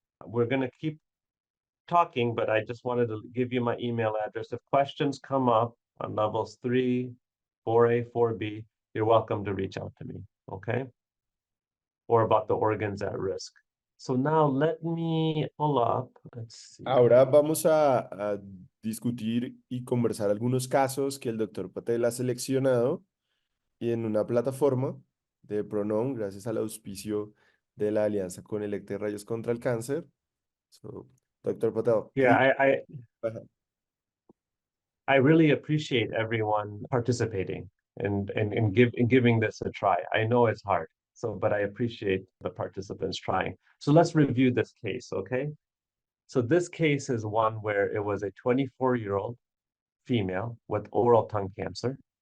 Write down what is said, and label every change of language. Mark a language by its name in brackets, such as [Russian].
[English] We're going to keep talking, but I just wanted to give you my email address. If questions come up on levels 3, 4A, 4B, you're welcome to reach out to me, okay? Or about the organs at risk. So now let me pull up, let's see. [Spanish] Ahora vamos a discutir y conversar algunos casos que el Dr. Patel ha seleccionado y en una plataforma de Pronom, gracias al auspicio de la Alianza con Electe Rayos contra el Cáncer. [English] So, Dr. Patel, Yeah, please. I really appreciate everyone participating and giving this a try. I know it's hard, but I appreciate the participants trying. So let's review this case, okay? So this case is one where it was a 24-year-old female with oral tongue cancer.